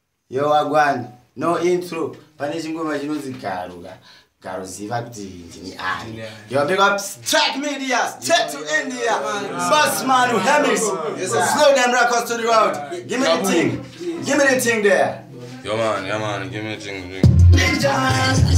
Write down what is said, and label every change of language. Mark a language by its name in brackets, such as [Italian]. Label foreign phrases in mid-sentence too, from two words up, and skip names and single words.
[English] Yo, Wagwan. No intro. [Shona] Pane chingoma chinonzi Garo, ka. Garo, ziva kuti ndini ani. Ndini ani. [English] Yo, big up Strike Media, Straight to India. Yeah, man. Boss man, who Hemis. Yes, sir. Slow them records to the world. Give me the Kaboom. thing. Give me the thing there. Yo, man, yeah, man, give me the thing, thing.